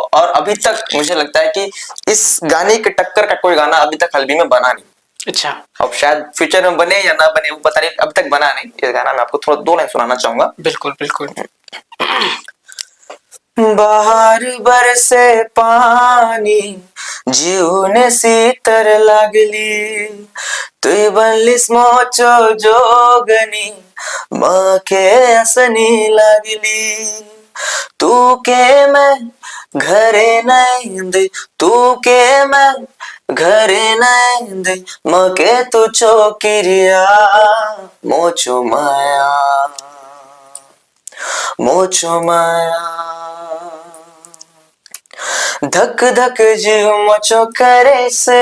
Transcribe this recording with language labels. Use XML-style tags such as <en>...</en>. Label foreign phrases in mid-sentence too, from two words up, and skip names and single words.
<hi>और अभी तक मुझे लगता है कि इस गाने के टक्कर का कोई गाना अभी तक हल्बी में बना नहीं। अच्छा, अब शायद फ्यूचर में बने या ना बने वो पता नहीं, अभी तक बना नहीं। ये गाना मैं आपको थोड़ा 2 लाइन सुनाना चाहूंगा। बिल्कुल बिल्कुल।</hi> <hlb>बाहर बरसे पानी जीवने शीतर लागली तुई बनलीस मोचो जोगनी मके असनी लागली तू के मैं घरे नहीं दे, तू के मैं घरे नहीं दे मके तू चौकिरिया मोचो माया, मोचो माया धक धक जीव मोचो करे से</hlb>